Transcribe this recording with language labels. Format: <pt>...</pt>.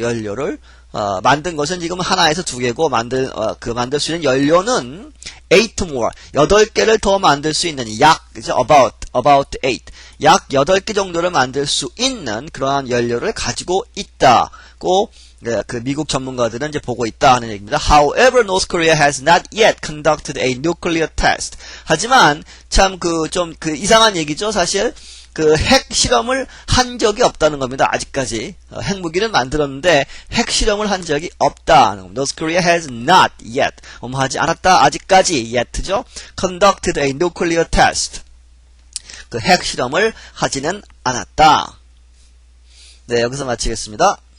<ko>연료를 만든 것은 지금 하나에서 두 개고, 만들 수 있는 연료는</ko> <en>8 more,</en> <ko>8개를 더 만들 수 있는, 그죠? about 8, 약 8개 정도를 만들 수 있는 그러한 연료를 가지고 있다고 그 미국 전문가들은 이제 보고 있다 하는 얘기입니다.</ko> <en>However, North Korea has not yet conducted a nuclear test.</en> <ko>하지만 참 이상한 얘기죠. 사실 핵 실험을 한 적이 없다는 겁니다. 아직까지 핵무기는 만들었는데 핵 실험을 한 적이 없다.</ko> <en>North Korea has not yet,</en> <ko>하지 않았다. 아직까지 yet죠.</ko> <en>Conducted a nuclear test.</en> <ko>핵 실험을 하지는 않았다. 네, 여기서 마치겠습니다.</ko>